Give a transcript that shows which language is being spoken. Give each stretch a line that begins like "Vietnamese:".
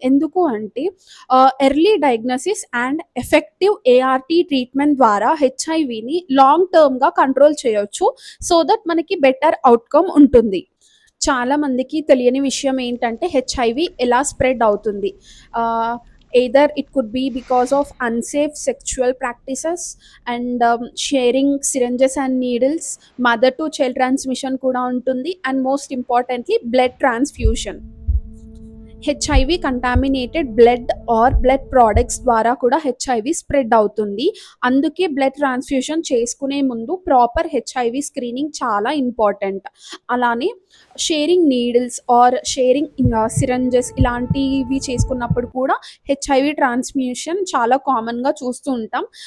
Telugu: ఎందుకు అంటే early diagnosis and effective ART treatment ద్వారా హెచ్ఐవిని లాంగ్ టర్మ్గా కంట్రోల్ చేయొచ్చు. సో దట్ మనకి బెటర్ అవుట్కమ్ ఉంటుంది. చాలా మందికి తెలియని విషయం ఏంటంటే హెచ్ఐవి ఎలా స్ప్రెడ్ అవుతుంది.
English: either it could be because of unsafe sexual practices and sharing syringes and needles, mother to child transmission
Telugu: kuda untundi,
English: and most importantly blood transfusion.
Telugu: HIV contaminated blood are blood products ద్వారా కూడా HIV spread అవుతుంది. అందుకే blood transfusion చేసుకునే ముందు proper HIV screening చాలా important. అలానే sharing needles are sharing syringes ఇలాంటివి చేసుకున్నప్పుడు కూడా హెచ్ఐవి ట్రాన్స్మిషన్ చాలా కామన్గా చూస్తూ ఉంటాం.